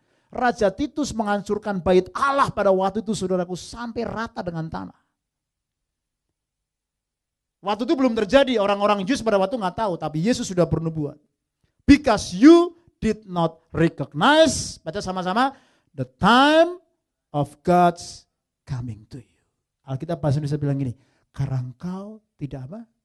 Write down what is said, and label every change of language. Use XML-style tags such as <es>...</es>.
<id>Raja Titus menghancurkan bait Allah pada waktu itu, saudaraku, sampai rata dengan tanah. Waktu itu belum terjadi, orang-orang Jews pada waktu nggak tahu, tapi Yesus sudah bernubuat.</id> <en>Because you did not recognize,</en> <id>baca sama-sama,</id> <en>the time of God's coming to you.</en> <id>Alkitab bahasa Indonesia bilang gini, karena engkau tidak apa?</id>